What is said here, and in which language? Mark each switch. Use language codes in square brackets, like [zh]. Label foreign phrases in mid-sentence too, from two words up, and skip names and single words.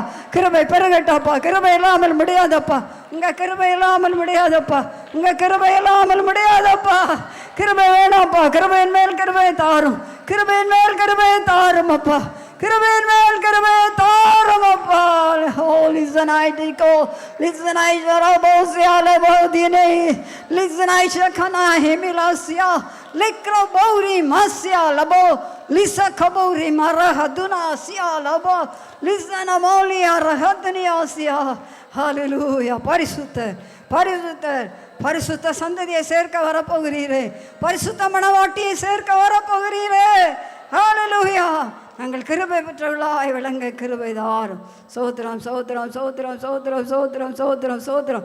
[ta] கிருபை பெருகட்டப்பா. கிருபை இல்லாமல் முடியாதப்பா. உங்க கிருபை இல்லாமல் முடியாதப்பா. உங்க கிருபை இல்லாமல் முடியாதப்பா. கிருபை வேணாப்பா. கிருபையின் மேல் கிருபை தாரும். கிருபையின் மேல் கிருபை தாரும் அப்பா. கிருபையின் மேல் கிருபை தாரும் அப்பா. [en] Oh, listen, I declare, listen, I sharabosia lebodine, listen, I shakana hemilasia, likro bori masya labo, lisa kabori marahaduna sia labo, listen, amolia rahadnia sia. [ta] Hallelujah. பரிசுத்தர், பரிசுத்தர், பரிசுத்த சந்ததியை சேர்க்க வரப்போகிறீரே. பரிசுத்த மணவாட்டியை சேர்க்க வரப்போகிறீரே. ஹல்லேலூயா. நாங்கள் கிருபை பெற்றவர்களாய் விளங்க கிருபை தாரும். சோத்திரம், சோத்திரம், சோத்திரம், சோத்திரம், சோத்திரம், சோத்திரம், சோத்திரம்.